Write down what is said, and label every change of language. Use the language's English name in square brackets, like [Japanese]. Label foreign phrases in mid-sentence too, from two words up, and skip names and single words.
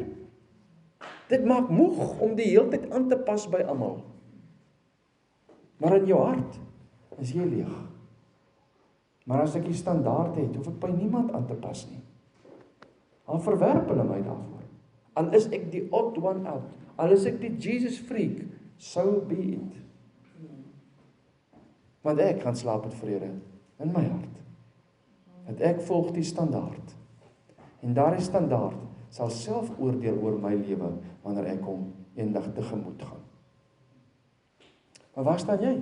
[Afrikaans] Dit maak moeg om die hele tyd aan te pas by almal. Maar in jou hart is jy leeg. Maar as ek die standaard het, hoef ek by niemand aan te pas nie. Al verwerp hulle my daarvoor. Al is ek die [English] odd one out, [Afrikaans] al is ek die [English] Jesus freak, so be it. [Afrikaans] Want ek gaan slaap met vrede in my hart. Want ek volg die standaard. En daardie standaard sal self oordeel oor my lewe wanneer ek hom eendag tegemoet gaan. Maar waar staan jy?